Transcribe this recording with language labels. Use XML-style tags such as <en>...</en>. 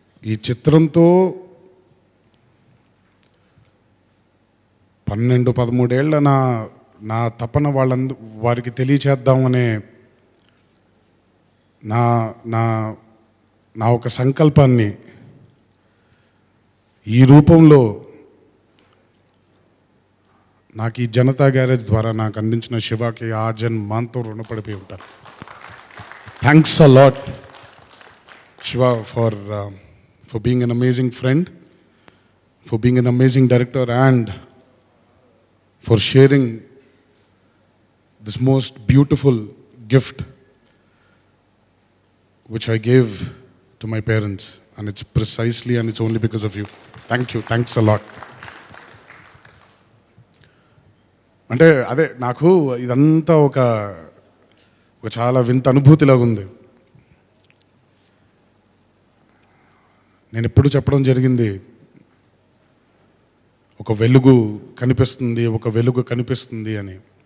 <te>ఈ చిత్రంతో 12-13 ఏళ్ల నా తపన వారికి తెలియచేద్దామనే నా నా నా ఒక సంకల్పాన్ని ఈ రూపంలో నాకు ఈ జనతా గ్యారేజ్ ద్వారా నాకు అందించిన శివకి ఆ జన్మాంతో రుణపడిపోయి ఉంటాను.</te> <en>Thanks a lot Shiva for being an amazing friend, for being an amazing director, and for sharing this most beautiful gift which I gave to my parents, and it's precisely and it's only because of you. Thank you. Thanks a lot.</en> <te>అంటే అదే నాకు ఇదంతా ఒక చాలా వింత అనుభూతిలాగా ఉంది. నేను ఎప్పుడు చెప్పడం జరిగింది, ఒక వెలుగు కనిపిస్తుంది, ఒక వెలుగు కనిపిస్తుంది అని.</te>